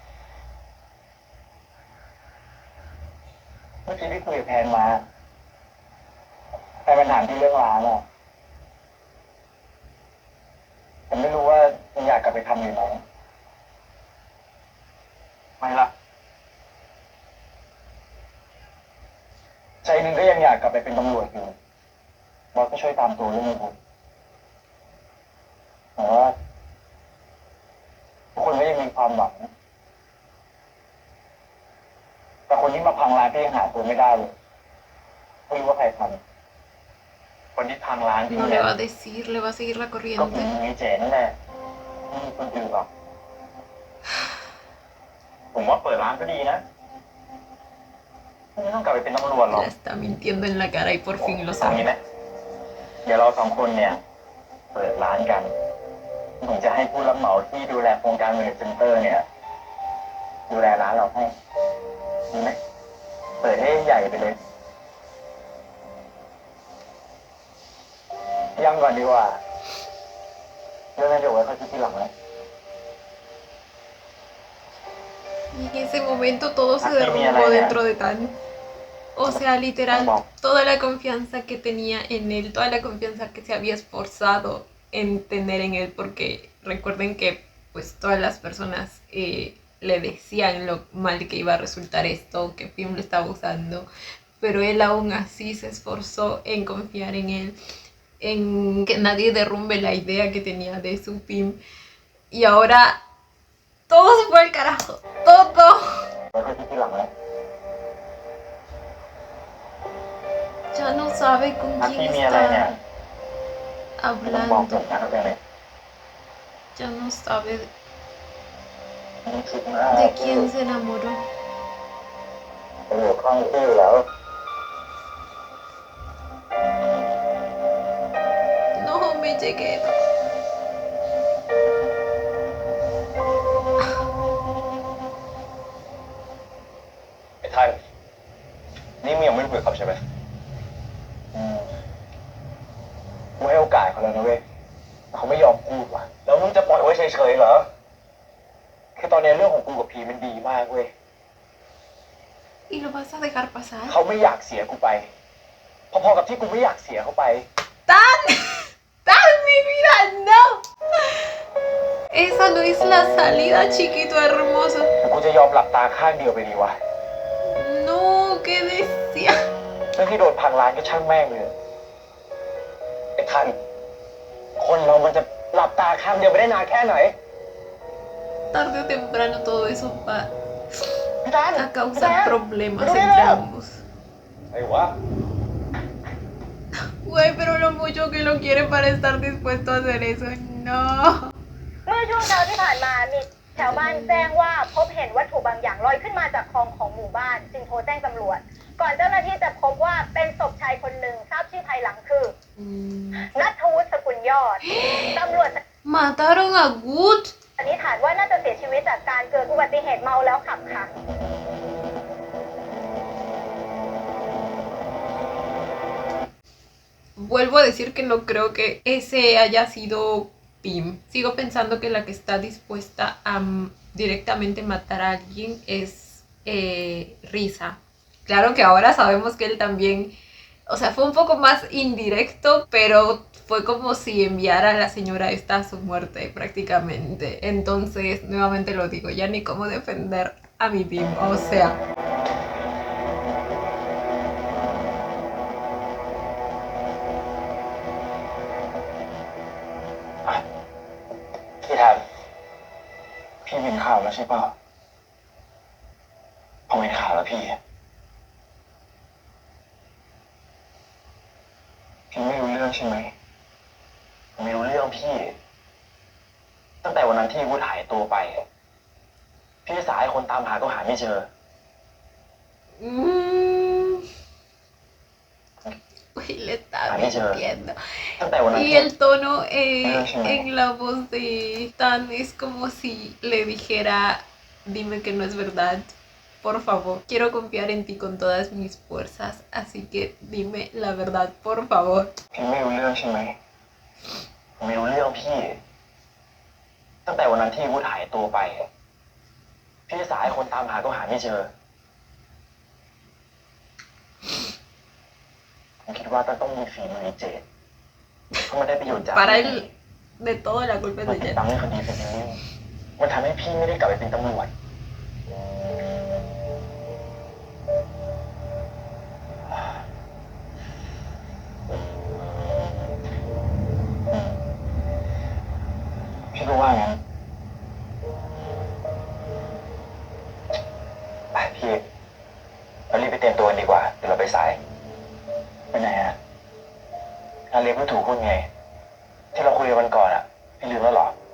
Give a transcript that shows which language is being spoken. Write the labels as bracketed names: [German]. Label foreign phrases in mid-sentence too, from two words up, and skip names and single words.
[Thai] เมื่อกี้พี่คุยกับแพนมาแพนเป็นถามที่เรื่องร้านอ่ะผมไม่รู้ว่ายังอยากกลับไปทำอยู่ไหมไม่ละใจหนึ่งก็ยังอยากกลับไปเป็นตำรวจอยู่บอสก็ช่วยตามตัวเรื่องนี้ผม แต่ว่าทุกคนก็ยังมีความหวังแต่คนที่มาพังร้านพี่ยังหาตัวไม่ได้เลยไม่รู้ว่าใครทำคนที่พังร้านพี่ [Spanish] No [Thai] เนี่ [Spanish] le [Thai] ย [Spanish] va a decir, le va a seguir la [Thai] ก็ผี [Spanish] corriente. [Thai] มีเจนั่นแหละไม่มีคนอื่นหรอกผมว่าเปิดร้านก็ดีนะไม่ต้องกลับไปเป็นตำรวจหรอก [Spanish] La está mintiendo en la cara y por fin lo [Thai] ตรงนี้ [Spanish] sabe. [Thai] นะเดี๋ยวเราสองคนเนี่ย เปิดร้านกันผมจะให้ผู้รับเหมาที่ดูแลโครงการเวลเซ็นเตอร์เนี่ย ดูแลร้านเราให้ดีไหมเปิดให้ใหญ่ไปเลยยังก่อนดีกว่าเรื่องนั้นเดี๋ยวไว้ค่อยคิดทีหลังนะ [Spanish] Y en ese momento todo se derrumbó dentro de Tan. O sea, literal, toda la confianza que tenía en él, toda la confianza que se había esforzado en tener en él, porque recuerden que pues todas las personas le decían lo mal que iba a resultar esto, que Pim lo estaba usando, pero él aún así se esforzó en confiar en él, en que nadie derrumbe la idea que tenía de su Pim, y ahora todo se fue al carajo, todo. [Thai] ไว้ค่อยคิดทีหลังนะ [Spanish] Ya no sabe con [Thai] ถ้า [Spanish] quién [Thai] พี่มีอะไรเนี่ย [Spanish] está [Thai] ไม่ต้องบอกผ [Spanish] hablando. [Thai] มนะเข้าใจไหม [Spanish] Ya no sabe [Thai] ไม่คิดมาก [Spanish] de quién se enamoró. [Thai] ผมอยู่ข้างพี่อยู่แล้ว [Spanish] No me llegué. [Thai] ไอ้ท่านนี่มึงยังไม่คุยกับเขาใช่ไหมกูให้โอกาสเขาแล้วนะเว้ยแต่เขาไม่ยอมพูดว่ะแล้วมึงจะปล่อยไว้เฉยๆเหรอคือตอนนี้เรื่องของกูกับพีมันดีมากเว้ย [Spanish] ¿Y lo vas a dejar pasar? [Thai] เขาไม่อยากเสียกูไปพอๆกับที่กูไม่อยากเสียเขาไป [Spanish] ¡Tan! ¡Tan, mi vida! ¡No! Esa no es la salida, chiquito hermoso. [Thai] แต่กูจะยอมหลับตาข้างเดียวไปดีวะ [Spanish] No, ¿qué decía? [Thai] เรื่องที่โดนพังร้านก็ช่างแม่งเลยไอ้ท่านคนเรามันจะหลับตาข้างเดียวไปได้นานแค่ไหน [Spanish] Tarde o temprano todo eso va [Thai] พี่ท่าน [Spanish] a causar problemas entre ambos. [Thai] ไอ้วะ [Spanish] Güey, pero lo mucho que lo quiere para estar dispuesto a hacer eso. No. [Thai] เมื่อช่วงเช้าที่ผ่านมามีชาวบ้านแจ้งว่าพบเห็นวัตถุบางอย่างลอยขึ้นมาจากคลองของหมู่บ้านจึงโทรแจ้งตำรวจ ก่อนเจ้าหน้าที่จะพบว่าเป็นศพชายคนหนึ่งทราบชื่อภายหลังคือ นัทวุฒิสกุลยอด ตำรวจ [Spanish] Mataron a Good. [Thai] สันนิษฐานว่าน่าจะเสียชีวิตจากการเกิดอุบัติเหตุเมาแล้วขับค่ะ [Spanish] Vuelvo a decir que no creo que ese haya sido Pim. Sigo pensando que la que está dispuesta a directamente matar a alguien es Risa. Claro que ahora sabemos que él también, o sea, fue un poco más indirecto, pero fue como si enviara a la señora esta a su muerte prácticamente. Entonces, nuevamente lo digo, ya ni cómo defender a mi Pim, o sea... [Thai] พี่ทำพี่เห็นข่าวแล้วใช่ป่ะผมเห็นข่าวแล้วพี่ไม่รู้เรื่องใช่ไหมผมไม่รู้เรื่องพี่ ตั้งแต่วันนั้นที่วุฒิหายตัวไป พี่สายคนตามหาก็หาไม่เจอ [Spanish] Uy, le está mintiendo. [Thai] ตั้งแต่วันนั้น [Spanish] Y [Thai] ที่ [Spanish] el tono en la voz de Tan es como si le dijera, dime que no es verdad, por favor, quiero confiar en ti con todas mis fuerzas, así que dime la verdad, por favor. [Thai] พี่ไม่รู้เรื่องใช่ไหมผผมไม่รู้เรื่องพี่ ตั้งแต่วันนั้นที่วุฒิหายตัวไป พี่สายคนตามหาก็หาไม่เจอ ผมคิดว่าต้องมีฝีมือเจดเพราะมันได้ประโยชน์จาก [Spanish] Para él, de todo la culpa es [Thai] มัน [Spanish] de [Thai] ติด [Spanish] Jet. [Thai] ตามเรื่องคดีเป็นอย่างนี้มันทำให้พี่ไม่ได้กลับไปเป็นตำรวจ พี่ก็ว่างั้นไปพี่เรารีบไปเตรียมตัวกันดีกว่า เดี๋ยวเราไปสาย ไปไหนฮะงานเลี้ยงผู้ถูกพูดไง ที่เราคุยกันวันก่อนอะพี่ลืมแล้วเหรอ